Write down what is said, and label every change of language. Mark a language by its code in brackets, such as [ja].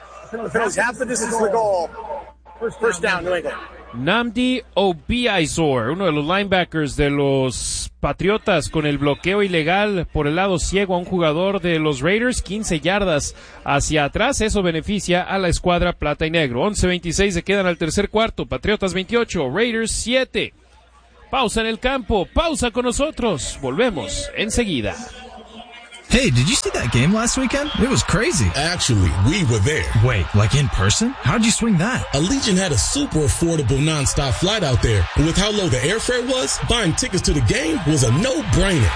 [en] Penalty half the distance to goal. First down, New England. [es] Namdi Obiasor, uno de los linebackers de los Patriotas, con el bloqueo ilegal por el lado ciego a un jugador de los Raiders, 15 yardas hacia atrás, eso beneficia a la escuadra plata y negro. 11:26 se quedan al tercer cuarto, Patriotas 28, Raiders 7. Pausa en el campo. Pausa con nosotros. Volvemos enseguida. [en] Hey, did you see that game last weekend? It was crazy. Actually, we were there. Wait, like in person? How'd you swing that? Allegiant had a super affordable nonstop flight out there. And with how low the airfare was, buying tickets to the game was a no-brainer.